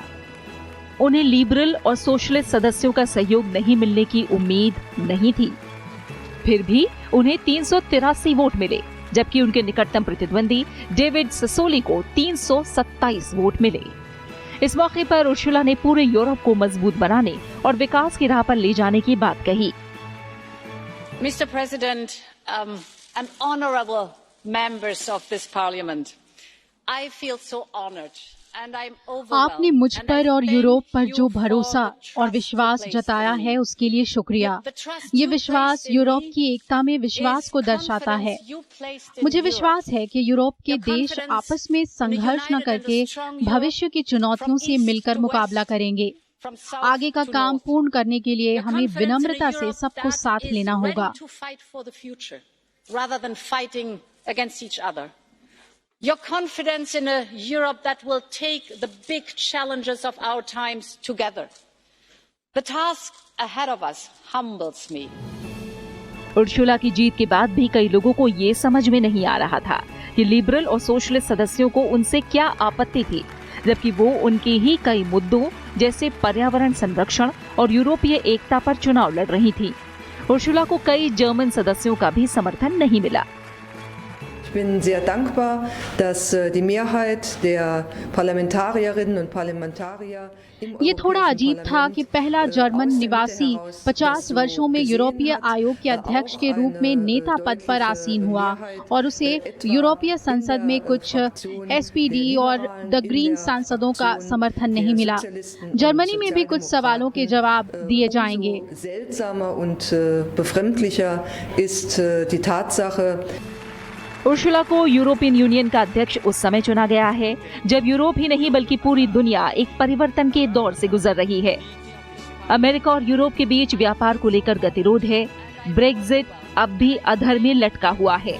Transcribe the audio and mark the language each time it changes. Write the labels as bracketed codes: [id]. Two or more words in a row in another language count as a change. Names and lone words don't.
[hi] उन्हें लिबरल और सोशलिस्ट सदस्यों का सहयोग नहीं मिलने की उम्मीद नहीं थी। फिर भी उन्हें 383 वोट मिले, जबकि उनके निकटतम प्रतिद्वंदी डेविड ससोली को 327 वोट मिले। इस मौके पर उर्सुला ने पूरे यूरोप को मजबूत बनाने और विकास की राह पर ले जाने की बात कही। [en] Mr. President, and honorable members of this parliament, I feel so honored and I'm overwhelmed. [hi] आपने मुझ पर और यूरोप पर जो भरोसा और विश्वास जताया है उसके लिए शुक्रिया। ये विश्वास यूरोप की एकता में विश्वास को दर्शाता है। मुझे विश्वास है कि यूरोप के देश आपस में संघर्ष न करके भविष्य की चुनौतियों से मिलकर मुकाबला करेंगे। आगे का काम पूर्ण करने के लिए हमें विनम्रता से सबको साथ लेना होगा। [en] Your confidence in a Europe that will take the big challenges of our times together. The task ahead of us humbles me. [hi] उर्सुला की जीत के बाद भी कई लोगों को ये समझ में नहीं आ रहा था कि लिबरल और सोशलिस्ट सदस्यों को उनसे क्या आपत्ति थी, जबकि वो उनके ही कई मुद्दों जैसे पर्यावरण संरक्षण और यूरोपीय एकता पर चुनाव लड़ रही थी। उर्सुला को कई जर्मन सदस्यों का भी समर्थन नहीं मिला। [de] Ich bin sehr dankbar, dass die Mehrheit der Parlamentarierinnen und Parlamentarier [hi] ये थोड़ा अजीब था कि पहला जर्मन निवासी 50 वर्षों में यूरोपीय आयोग के अध्यक्ष के रूप में नेता पद पर आसीन हुआ और उसे यूरोपीय संसद में कुछ SPD और द ग्रीन सांसदों का समर्थन नहीं मिला। जर्मनी में भी कुछ सवालों के जवाब दिए जाएंगे। [de] seltsamer und befremdlicher ist die Tatsache, [hi] उर्सुला को यूरोपियन यूनियन का अध्यक्ष उस समय चुना गया है जब यूरोप ही नहीं बल्कि पूरी दुनिया एक परिवर्तन के दौर से गुजर रही है। अमेरिका और यूरोप के बीच व्यापार को लेकर गतिरोध है। ब्रेक्जिट अब भी अधर में लटका हुआ है।